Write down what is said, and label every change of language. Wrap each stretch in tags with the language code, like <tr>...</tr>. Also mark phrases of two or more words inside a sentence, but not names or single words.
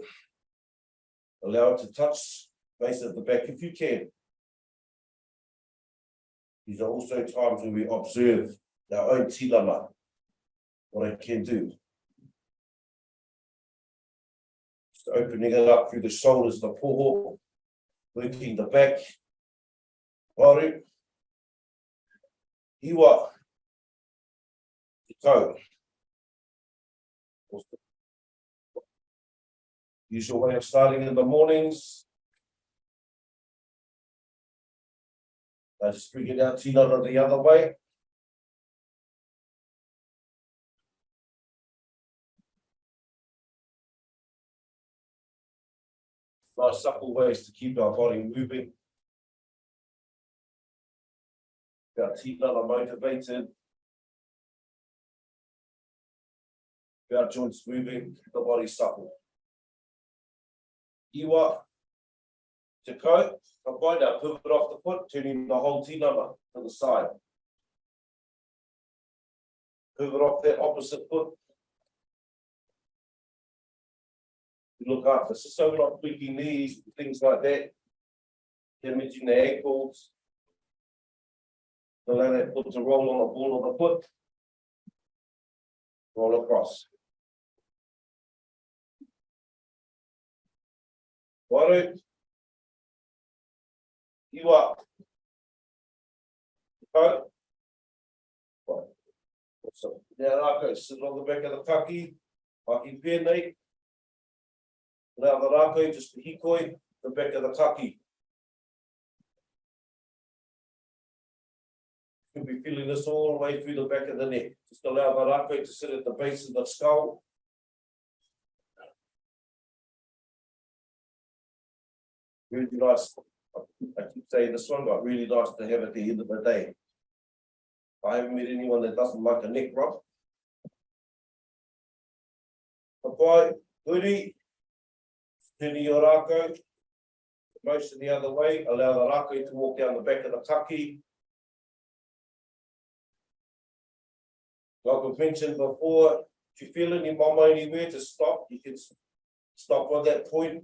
<en>Allow it to touch base at the back if you can. These are also times when we observe our own tinana, what it can do. Just opening it up through the shoulders, the poho, working the back.</en> <mi>Waru. Iwa. Toe.</mi> <en>Usual way of starting in the mornings. I just bring it out, tinana the other way. Nice supple ways to keep our body moving. Our tinana motivated. Our joints moving, the body supple.</en> <mi>Iwa, te ko,</mi> <en>combine our pivot off the foot, turning the whole tinana to the side. Pivot off that opposite foot. Look after, so we're not tweaking knees, things like that. Damaging the ankles. Allow that foot to roll on the ball of the foot. Roll across. Waru. You up. Go. Awesome. Now Rākau, sit on the back of the kaki.</en> <mi>Mahi Pēnei.</mi> <en>Now the Rākau, just the hikoi, the back of the kaki. You'll be feeling this all the way through the back of the neck. Just allow the rākau to sit at the base of the skull. Really nice. I keep saying this one, but really nice to have at the end of the day. I haven't met anyone that doesn't like a neck rub.</en> <mi>Papai, huri,</mi> <en>turn your rākau, motion the other way, allow the rākau to walk down the back of the kaki. Like I've mentioned before, if you feel any mama anywhere to stop, you can stop on that point.</en>